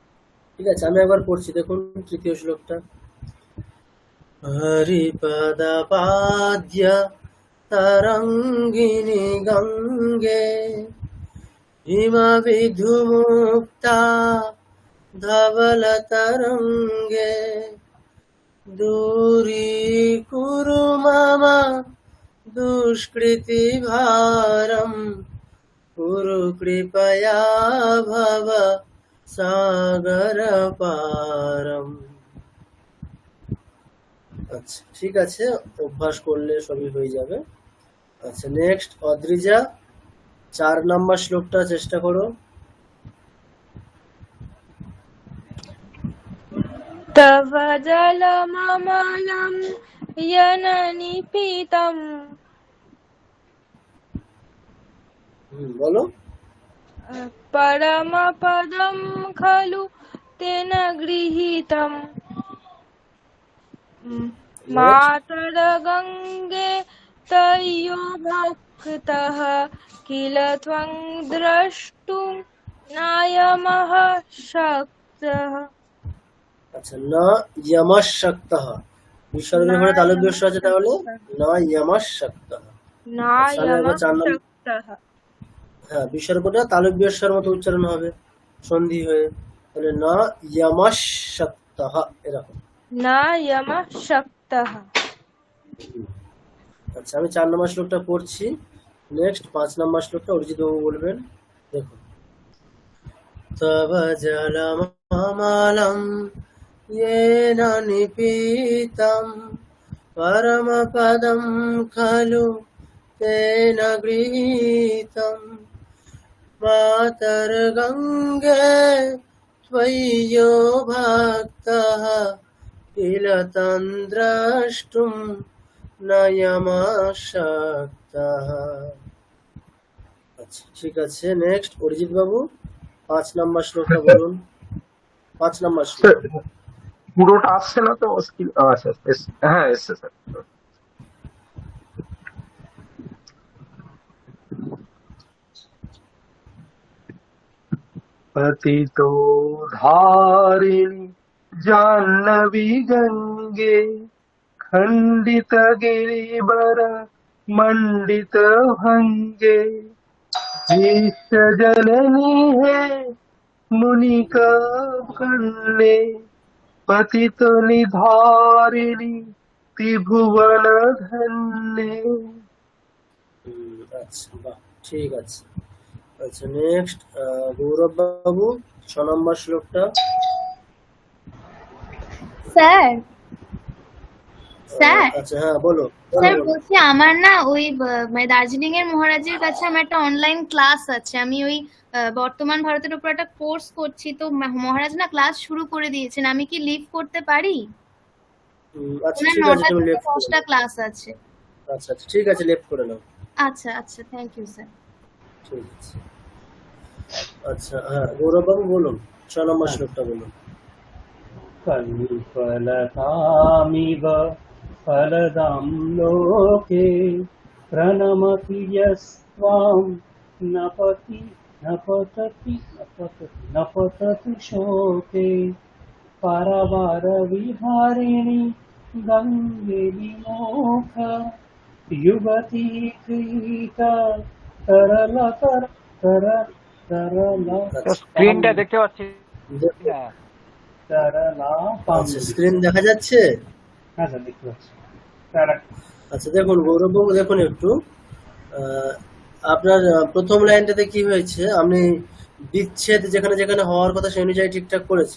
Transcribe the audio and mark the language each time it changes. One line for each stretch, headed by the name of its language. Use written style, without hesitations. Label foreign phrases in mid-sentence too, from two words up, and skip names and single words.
Bangla: ঠিক আছে? আমি একবার পড়ছি, দেখুন তৃতীয় শ্লোকটা।
Sanskrit: হরিপদপাদ্য তরঙ্গিনী গঙ্গে হিমবিধুমুক্তা ধবল তরঙ্গে दूरीकुरु मम दुष्कृति भारम कुरु कृपया भव सागर पारम।
Bangla: আচ্ছা, ঠিক আছে, অভ্যাস করলে সবই হয়ে যাবে। আচ্ছা, নেক্সট অদ্রিজা 4 নম্বর শ্লোকটা চেষ্টা করো।
Sanskrit: तव जलममलं यननिपीतम्
Bangla: বলো।
Sanskrit: परमपदं खलु तेन गृहीतम्
Bangla: নেক্সট।
Sanskrit: मातरगङ्गे तयो भक्तः किल त्वं द्रष्टुं नायमः शक्तः।
Bangla: আচ্ছা,
Sanskrit: না ইয়ামাশক্তঃ,
Bangla: বিসর্গের পরে তালব্য স আছে, তাহলে
Sanskrit: না ইয়ামাশক্তঃ।
Bangla: আচ্ছা, আমি একবার 4 নম্বর,
Sanskrit: नायमशक्तः
Bangla: হ্যাঁ, বিসর্গটা তালব্য সর মতো উচ্চারণ হবে সন্ধি হয়ে, তাহলে
Sanskrit: না ইয়ামাশক্তঃ
Bangla: এরকম।
Sanskrit: नायमशक्तः।
Bangla: আচ্ছা, আমি 4 নম্বর শ্লোকটা পড়ছি, নেক্সট 5 নম্বর শ্লোকটা অরিজিৎ বাবু বলবেন।
Sanskrit: দেখুন, তব জলমমলম येन निपीतं परमपदं खलु तेन गृहीतं मातर्गङ्गे त्वय्यो भक्तः किल तं द्रष्टुं न यमशक्तः।
Bangla: আচ্ছা, ঠিক আছে, নেক্সট অরিজিৎ বাবু 5 নম্বর শ্লোকটা বলুন। 5 নম্বর শ্লোক। স্যার পুরোটা আসছে না তো আচ্ছা হ্যাঁ এসছে স্যার।
Sanskrit: पतितो धारिणि जाह्नवी गंगे खंडित गिरिवर मंडित भंगे विश्व जननी है मुनिका कन्ये पतित निधारिणी त्रिभुवन धन्ये।
Bangla: আচ্ছা, বাহ, ঠিক আছে। আচ্ছা, নেক্সট গৌরব বাবু 6 নম্বর শ্লোকটা। স্যার স্যার আচ্ছা, হ্যাঁ বলো স্যার বলো। বলছি আমার না ওই মানে দার্জিলিং এর মহারাজের কাছে আমার একটা অনলাইন ক্লাস আছে। আমি ওই বর্তমান ভারতের উপর একটা কোর্স করছি, তো মহারাজ না ক্লাস শুরু করে দিয়েছেন। আমি কি লিভ করতে পারি? আচ্ছা, ওনার ঠিক আছে, 9টা তুমি থেকে লেফট করে 10টা নাও। ক্লাস আছে। আচ্ছা আচ্ছা, ঠিক আছে, লেফট করে নাও। আচ্ছা আচ্ছা,
English: thank you
Bangla: স্যার। ঠিক আছে। আচ্ছা, হ্যাঁ গৌরব বাবু বলুন, 6 নম্বর শ্লোকটা বলুন।
Sanskrit: कल्पलतामिव फलदां लोके प्रणमति यस्त्वां न पतति शोके परवारविहारिणि गङ्गे विमुख युवती क्रीत तरलतर
Bangla: আচ্ছা, স্ক্রিনটা দেখতে পাচ্ছি দেখো। না।
Sanskrit: तरला
Bangla: আচ্ছা, স্ক্রিন দেখা যাচ্ছে? হ্যাঁ স্যার দেখতে পাচ্ছি। তারা আচ্ছা, দেখুন গৌরব বাবু, দেখুন একটু আপনার প্রথম লাইনটাতে কি হয়েছে, আপনি বিচ্ছেদ যেখানে যেখানে হওয়ার কথা সেই অনুযায়ী ঠিকঠাক করেছেন।